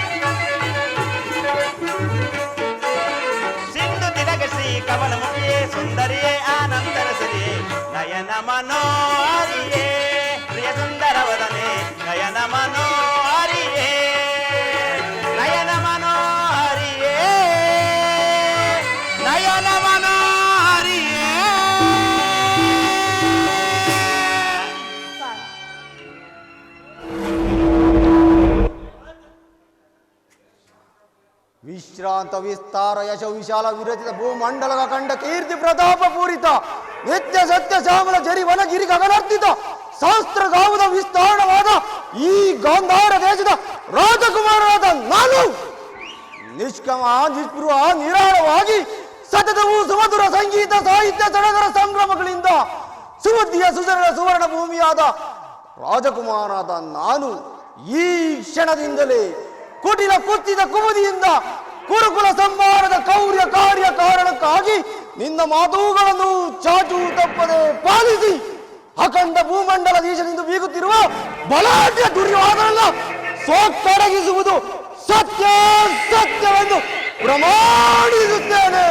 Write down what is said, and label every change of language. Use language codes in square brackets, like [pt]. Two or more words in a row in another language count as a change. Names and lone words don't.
[kn] ಸಿಂಧು ತಿಲಕ ಶ್ರೀ ಕಮಲ ಮುಖಿಯೇ ಸುಂದರಿಯೇ ಆನಂದರ ಸಿರಿಯೇ ನಯನ ಮನೋಹರಿಯೇ ಪ್ರಿಯ ಸುಂದರ ವದನೆ ನಯನ ಮನೋಹರಿಯೇ ನಯನ ಮನೋಹರಿಯೇ ನಯನ ಮನೋಹರಿಯೇ ವಿಶ್ರಾಂತ ವಿಸ್ತಾರ ಯಶ ವಿಶಾಲ ವಿರಚಿತ ಭೂಮಂಡಲ ಕಂಡ ಕೀರ್ತಿ ಪ್ರತಾಪ ಪೂರಿತ ನಿತ್ಯ ಸತ್ಯ ಶ್ಯಾಮಲ ಜರಿ ವನಗಿರಿ ಗಗನಾರ್ಧಿತ ಶಾಸ್ತ್ರ ಗಾವದ ವಿಸ್ತಾರವಾದ ಈ ಗಾಂಧಾರ ದೇಶದ ರಾಜಕುಮಾರರಾದ ನಾನು ನಿಷ್ಕಮ ನಿಸ್ಪೃಹ ನಿರಾಳವಾಗಿ ಸತತವೂ ಸುಮಧುರ ಸಂಗೀತ ಸಾಹಿತ್ಯ ಸಡಗರ ಸಂಭ್ರಮಗಳಿಂದ ಸುಬುದ್ಧಿಯ ಸುಸರಳ ಸುವರ್ಣ ಭೂಮಿಯಾದ ರಾಜಕುಮಾರನಾದ ನಾನು ಈ ಕ್ಷಣದಿಂದಲೇ ಕುಟಿಲ ಕುತ್ತಿದ ಕುಮುದಿಯಿಂದ ಕುರುಕುಲ ಸಂಹಾರದ ಕೌರ್ಯ ಕಾರ್ಯ ಕಾರಣಕ್ಕಾಗಿ ನಿನ್ನ ಮಾತುಗಳನ್ನು ಚಾಚು ತಪ್ಪದೆ ಪಾಲಿಸಿ ಅಖಂಡ ಭೂಮಂಡಲ ದೇಶದಿಂದ ಬೀಗುತ್ತಿರುವ ಬಲಾಢ್ಯ ದುರ್ಯೋಧನನ್ನ ಸೋಕ್ಕಡಗಿಸುವುದು ಸತ್ಯ ಸತ್ಯವೆಂದು ಪ್ರಮಾಣಿಸುತ್ತೇನೆ.